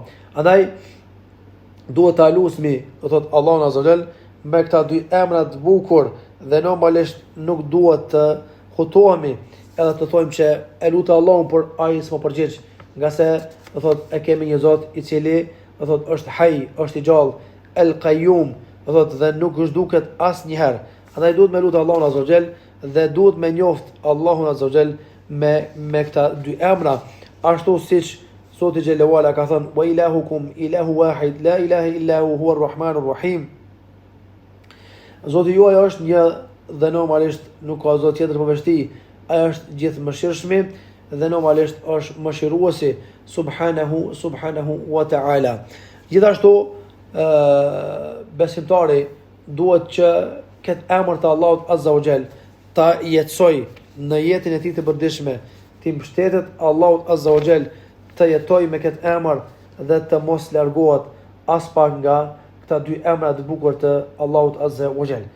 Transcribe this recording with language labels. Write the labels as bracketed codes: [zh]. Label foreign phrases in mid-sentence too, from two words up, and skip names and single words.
[sq] Andaj duhet ta lusmi, do thot Allahun [ar] عز وجل [sq] me këta dy emra të bukur dhe normalisht nuk duhet të hutohemi edhe të thojmë që e lutë Allahun por ai s'mo përgjigj, nga se do thot e kemi një Zot I cili do thot është Hayy, është I gjallë, el-Qayyum, do thot dhe nuk zhduket asnjëherë. Andaj duhet me lutë Allahun [ar] عز وجل [sq] dhe duhet me njoft Allahun [ar] عز وجل [sq] me këta dy emra, ashtu siç Zoti [ar] جل وعلا [sq] ka thënë [ar] وإلهكم إله واحد لا إله إلا هو الرحمن الرحيم. [sq] Zoti juaj është një dhe normalisht nuk ka zot tjetër përveç tij. Ai është gjithëmëshirshëm dhe normalisht është mëshiruesi [ar] سبحانه وتعالى. [sq] Gjithashtu besimtari duhet që këtë emër të Allahut [ar] عز وجل [sq] ta jetësoj në jetën e tij të përditshme, të mbështetet Allahut [ar] عز وجل, [sq] të jetoj me këtë emër dhe të mos largohet as pak nga këta dy emra të bukur të Allahut [ar] عز وجل.